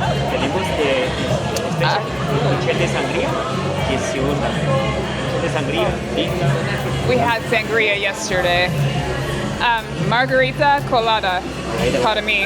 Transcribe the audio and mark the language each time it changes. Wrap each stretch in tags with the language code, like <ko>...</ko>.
<es>Tenemos special noche de sangría, que es una noche de sangría, tinta.</es> <en>We had sangria yesterday.</en> <es>Margarita, colada, para mí.</es>